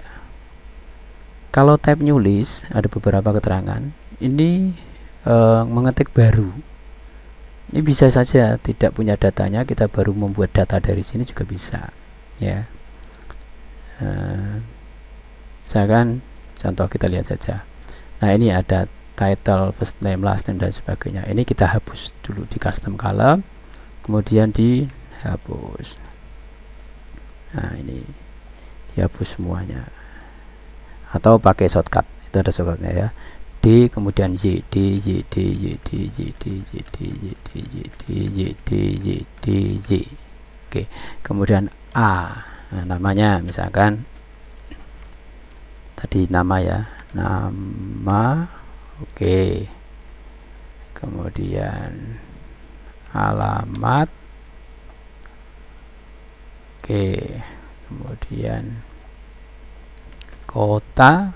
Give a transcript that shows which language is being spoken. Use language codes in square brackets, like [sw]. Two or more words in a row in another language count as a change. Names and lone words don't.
[id] Kalau [en] tab new list [id] ada beberapa keterangan ini, mengetik baru ini bisa saja tidak punya datanya, kita baru membuat data dari sini juga bisa ya. Misalkan contoh kita lihat saja. Nah ini ada [en] title, first name, last name [id] dan sebagainya. Ini kita hapus dulu di [en] custom column, [id] kemudian dihapus. Nah ini dihapus semuanya, atau pakai shortcut, itu ada shortcutnya ya. D kemudian Y, D Y D Y D Y D Y D Y D Y D Y D Y D Y. Oke, kemudian A. Nah, namanya misalkan tadi nama ya, nama. Oke, kemudian alamat. Oke, kemudian kota.